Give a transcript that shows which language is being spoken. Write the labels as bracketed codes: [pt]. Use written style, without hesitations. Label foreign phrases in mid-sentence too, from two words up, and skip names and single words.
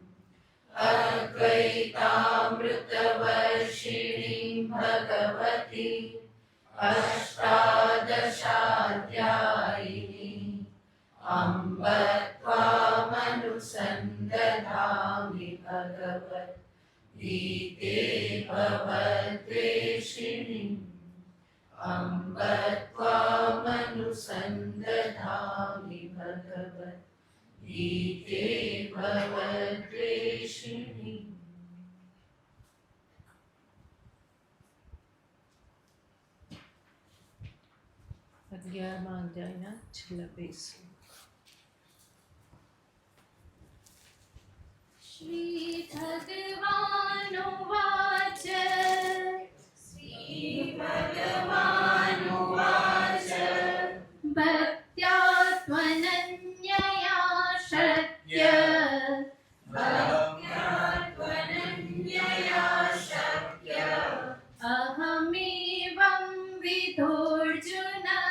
[sa] अद्वैतामृतवर्षिणीं भगवती अष्टादशाध्यायिनी अम्ब त्वामनुसन्दधामि भगवद्गीते भवद्वेषिणीम् अम्ब त्वामनुसन्दधामि भगवद्गीते भवद्वेषिणीम्। [gu] અગિયારમા અધ્યાયના છેલ્લા બે શ્લોક. [sa] श्री भगवानुवाच भक्त्या त्वनन्यया शक्य अहमेवं विधोऽर्जुन